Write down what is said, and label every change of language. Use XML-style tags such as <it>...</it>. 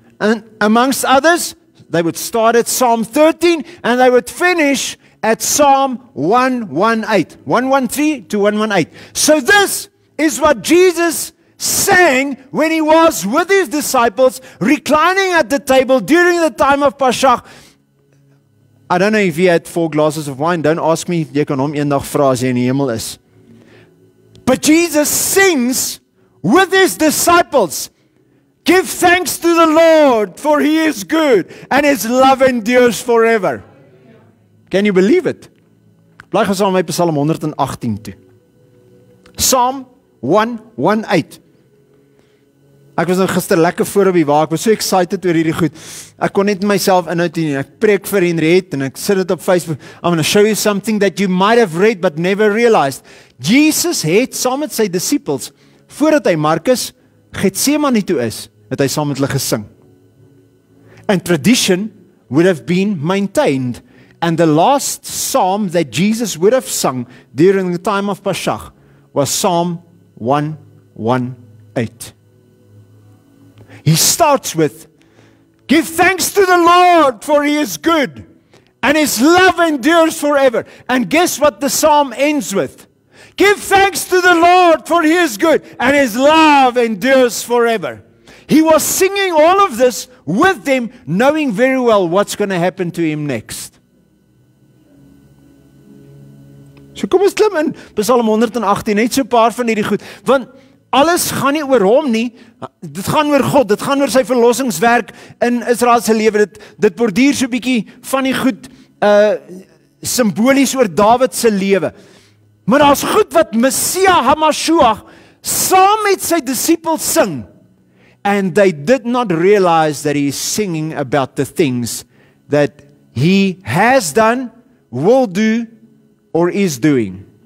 <en>And amongst others, they would start at Psalm 13 and they would finish at Psalm 118. 113 to 118. So this is what Jesus sang when he was with his disciples, reclining at the table during the time of Pasjag. I don't know if he had 4 glasses of wine. Don't ask me,</en> <af>jy kan hom eendag vra as jy in die hemel is.</af> <en>But Jesus sings with his disciples. Give thanks to the Lord, for he is good, and his love endures forever. Can you believe it?</en> <af>Blaai gou saam met my Psalm 118 toe. Psalm 118. Ek was nou gister lekker voor op die wa, ek was so excited oor hierdie goed. Ek kon net myself inhoud nie. Ek preek vir Henriette en ek sit dit op Facebook.</af> <en>I'm going to show you something that you might have read but never realized.</en> <af>Jesus het saam met sy disippels, voordat hy Markus Getsemane toe is, het hy saam met hulle gesing.</af> <en>And tradition would have been maintained. And the last psalm that Jesus would have sung during the time of Pasjag was Psalm 118. He starts with, give thanks to the Lord, for He is good, and His love endures forever. And guess what the psalm ends with? Give thanks to the Lord, for He is good, and His love endures forever. He was singing all of this with them, knowing very well what's going to happen to him next.</en> <af>So kom ons klim in Psalm 118, net so 'n paar van hierdie goed, want alles gaan nie oor hom nie, dit gaan oor God, dit gaan oor sy verlossingswerk in Israel se lewe, dit borduur so 'n bietjie van die goed simbolies oor Dawid se lewe. Maar daar's goed wat Messia HaMashiach saam met sy disippels sing,</af> <en>and they did not realize that he is singing about the things that he has done, will do, or is doing.</en>